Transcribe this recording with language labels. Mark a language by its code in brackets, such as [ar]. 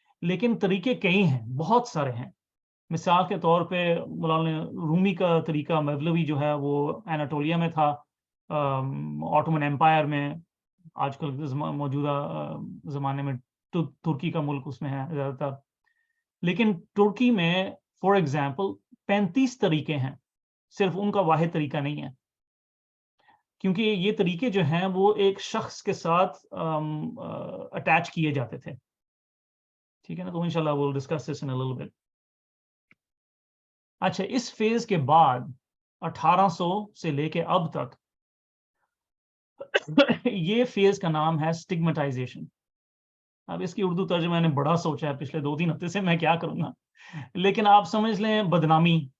[ur] لیکن طریقے کئی ہیں, بہت سارے ہیں. مثال کے طور پہ مولانا رومی کا طریقہ مولوی جو ہے وہ ایناٹولیا میں تھا, آٹومن ایمپائر میں, آج کل موجودہ زمانے میں ترکی کا ملک اس میں ہے زیادہ تر. لیکن ترکی میں [en] for example [ur] 35 طریقے ہیں, صرف ان کا واحد طریقہ نہیں ہے, کیونکہ یہ طریقے جو ہیں وہ ایک شخص کے ساتھ اٹیچ کیے جاتے تھے. ٹھیک ہے نا, تو انشاءاللہ [en] we'll discuss this in a little bit. [ur] اچھا, اس فیز کے بعد 1800 سے لے کے اب تک یہ فیز کا نام ہے اسٹگمیٹائزیشن. اب اس کی اردو ترجمہ میں نے بڑا سوچا ہے پچھلے 2-3 ہفتے سے میں کیا کروں گا, لیکن آپ سمجھ لیں بدنامی.